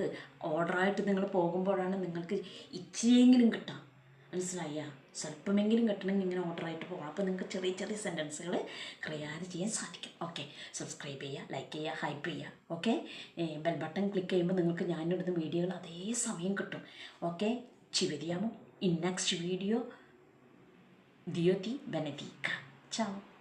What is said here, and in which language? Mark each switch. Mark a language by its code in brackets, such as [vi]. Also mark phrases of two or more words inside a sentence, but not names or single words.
[ml] ഓർഡറായിട്ട് നിങ്ങൾ പോകുമ്പോഴാണ് നിങ്ങൾക്ക് ഇച്ചിരിയെങ്കിലും കിട്ടാം. മനസ്സിലായ? സ്വല്പമെങ്കിലും കിട്ടണമെങ്കിൽ ഇങ്ങനെ ഓർഡറായിട്ട് പോകാം. അപ്പോൾ നിങ്ങൾക്ക് ചെറിയ ചെറിയ [en] sentences create [ml] ചെയ്യാൻ സാധിക്കും. ഓക്കെ, സബ്സ്ക്രൈബ് ചെയ്യുക, ലൈക്ക് ചെയ്യുക, ഹൈപ്പ് ചെയ്യുക. ഓക്കെ, [en] bell button click [ml] ചെയ്യുമ്പോൾ നിങ്ങൾക്ക് ഞാനിടുന്ന വീഡിയോകൾ അതേ സമയം കിട്ടും. ഓക്കെ, [it] ci vediamo [en] in next video. [it] Dio ti benedica. Ciao.